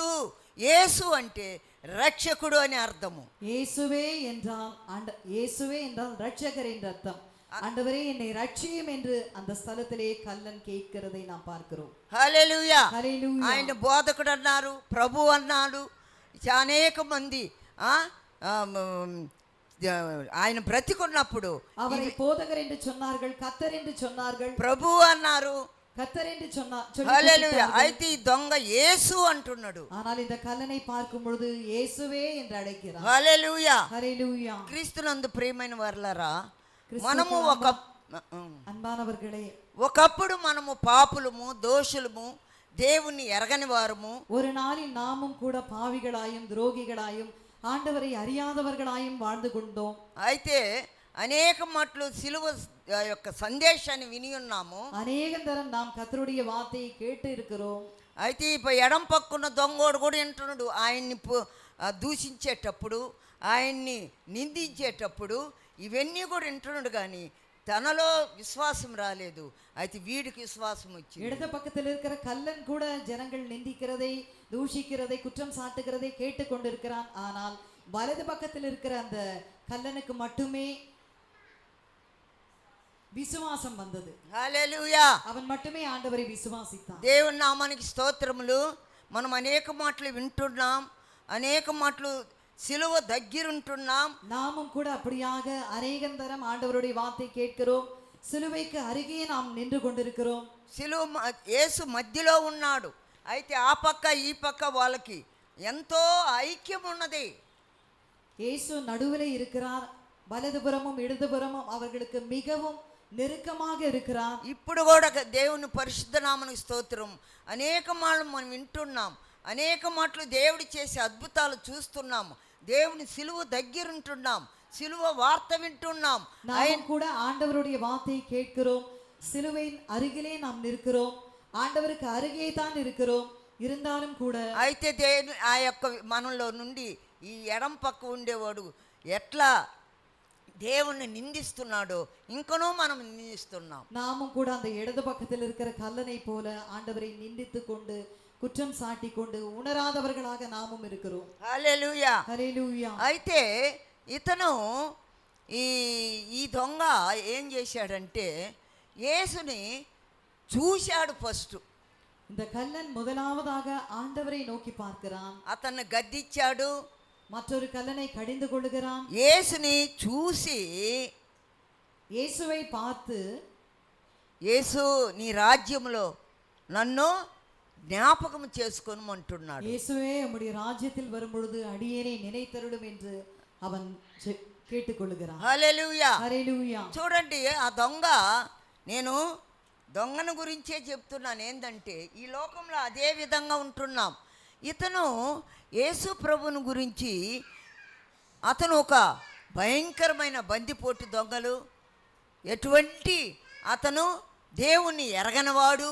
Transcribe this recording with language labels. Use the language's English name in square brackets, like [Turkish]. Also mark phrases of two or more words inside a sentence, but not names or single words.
[Telugu] యేసు అంటే రక్షకుడు అని అర్థము. [Tamil] இயேசுவே என்றால் இயேசுவே என்றால் ரட்சகர் என்று அர்த்தம். ஆண்டவரே என்னை ரட்சியும் என்று அந்த ஸ்தலத்திலே கல்லன் கேட்கிறதை நாம் பார்க்கிறோம். [Telugu] హల్లెలూయా. హల్లెలూయా. ఆయన బోధకుడు అన్నారు, ప్రభు అన్నాడు, అనేక మంది ఆయన బ్రతికున్నప్పుడు [Tamil] அவரை போதகர் என்று சொன்னார்கள், கர்த்தர் என்று சொன்னார்கள், [Telugu] ప్రభు అన్నారు, [Tamil] கர்த்தர் என்று [Telugu] హల్లెలూయా. అయితే ఈ దొంగ యేసు అంటున్నాడు. [Tamil] ஆனால் இந்த கல்லனை பார்க்கும் பொழுது இயேசுவே என்று அழைக்கிறார். [Telugu] హల్లెలూయా. హల్లెలూయా. క్రీస్తునందు ప్రియమైన వారలారా, మనము [Tamil] அன்பானவர்களே, [Telugu] ఒకప్పుడు మనము పాపులము, దోషులము, దేవుణ్ణి ఎరగని వారము. [Tamil] ஒரு நாளில் நாமும் கூட பாவிகளாயும் துரோகிகளாயும் ஆண்டவரை அறியாதவர்களாயும் வாழ்ந்து கொண்டோம். [Telugu] అయితే అనేక మాటలు సిలువ యొక్క సందేశాన్ని విని ఉన్నాము. [Tamil] அநேகம் தரம் நாம் கர்த்தருடைய வார்த்தையை கேட்டு இருக்கிறோம். [Telugu] అయితే ఇప్పుడు ఎడం పక్కున్న దొంగోడు కూడా వింటున్నాడు. ఆయన్ని దూషించేటప్పుడు, ఆయన్ని నిందించేటప్పుడు ఇవన్నీ కూడా వింటున్నాడు, కానీ తనలో విశ్వాసం రాలేదు. అయితే వీడికి విశ్వాసం వచ్చింది. [Tamil] இடது பக்கத்தில் இருக்கிற கல்லன் கூட ஜனங்கள் நிந்திக்கிறதை, தூஷிக்கிறதை, குற்றம் சாட்டுகிறதை கேட்டு கொண்டிருக்கிறான். ஆனால் வலது பக்கத்தில் இருக்கிற அந்த கல்லனுக்கு மட்டுமே விசுவாசம் வந்தது. [Telugu] హల్లెలూయా. [Tamil] அவன் மட்டுமே ஆண்டவரை விசுவாசித்தான். [Telugu] దేవుని నామానికి స్తోత్రములు. మనం అనేక మాటలు వింటున్నాం, అనేక మాటలు సిలువ దగ్గరుంటున్నాం. [Tamil] நாமும் கூட அப்படியாக அநேகம் தரம் ஆண்டவருடைய வார்த்தை கேட்கிறோம். சிலுவைக்கு அருகே நாம் நின்று கொண்டிருக்கிறோம். [Telugu] యేసు మధ్యలో ఉన్నాడు. అయితే ఆ పక్క ఈ పక్క వాళ్ళకి ఎంతో ఐక్యం ఉన్నది. [Tamil] இயேசு நடுவிலே இருக்கிறார். வலதுபுறமும் இடதுபுறமும் அவர்களுக்கு மிகவும் நெருக்கமாக இருக்கிறார். [Telugu] ఇప్పుడు కూడా దేవుని పరిశుద్ధ నామమునకు స్తోత్రం. అనేక మాటలు మనం వింటున్నాం, అనేక మాటలు దేవుడు చేసే అద్భుతాలు చూస్తున్నాము. దేవుని సిలువ దగ్గరుంటున్నాం, సిలువ వార్త వింటున్నాం. [Tamil] நாம் கூட ஆண்டவருடைய வார்த்தையை கேட்கிறோம். சிலுவையின் அருகிலே நாம் நிற்கிறோம். ஆண்டவருக்கு அருகே தான் இருக்கிறோம். இருந்தாலும் கூட [Telugu] అయితే దేవుని ఆ యొక్క మనలో నుండి ఈ ఎడం పక్క ఉండేవాడు ఎట్లా దేవుణ్ణి నిందిస్తున్నాడో ఇంకనూ మనం నిందిస్తున్నాం. [Tamil] நாமும் கூட அந்த இடது பக்கத்தில் இருக்கிற கல்லனை போல ஆண்டவரை நிந்தித்து கொண்டு, குற்றம் சாட்டி கொண்டு, உணராதவர்களாக நாமும் இருக்கிறோம். [Telugu] హల్లెలూయా. [Tamil] ஹல்லேலூயா. [Telugu] అయితే ఇతను ఈ దొంగ ఏం చేశాడంటే యేసుని చూశాడు ఫస్ట్. [Tamil] இந்த கல்லன் முதலாவதாக ஆண்டவரை நோக்கி பார்க்கிறான். [Telugu] అతన్ని గద్దించాడు. [Tamil] மற்றொரு கல்லனை கடிந்து கொள்கிறான். [Telugu] యేసుని చూసి, [Tamil] இயேசுவை பார்த்து, [Telugu] యేసు నీ రాజ్యంలో నన్ను జ్ఞాపకం చేసుకోమంటున్నాడు. [Tamil] இயேசுவே உம்முடைய ராஜ்யத்தில் வரும்பொழுது அடியேனை நினைத்தருளும் என்று அவன் கேட்டுக்கொள்கிறான். [Telugu] హల్లెలూయా. [Tamil] ஹல்லேலூயா. [Telugu] చూడండి, ఆ దొంగ, నేను దొంగను గురించే చెప్తున్నాను. ఏంటంటే ఈ లోకంలో అదే విధంగా ఉంటున్నాం. ఇతను యేసు ప్రభుని గురించి, అతను ఒక భయంకరమైన బందిపోటు దొంగలు, ఎటువంటి అతను దేవుణ్ణి ఎరగనవాడు.